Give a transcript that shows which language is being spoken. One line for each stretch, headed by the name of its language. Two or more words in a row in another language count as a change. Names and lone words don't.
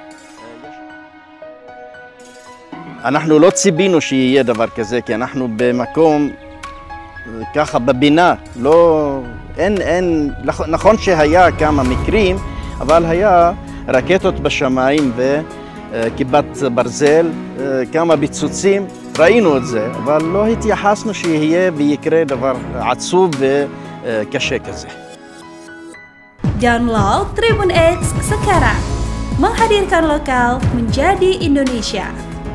Hebrew: אנחנו לא ציפינו שיהיה דבר כזה, כי אנחנו במקום ככה בבינה, נכון שהיה כמה מקרים, אבל היה רקטות בשמיים וכיפת ברזל, כמה ביצוצים, ראינו את זה, אבל לא התייחסנו שיהיה ויקרה דבר עצוב וקשה כזה.
Indonesian: Download Tribun X sekarang, menghadirkan lokal menjadi Indonesia.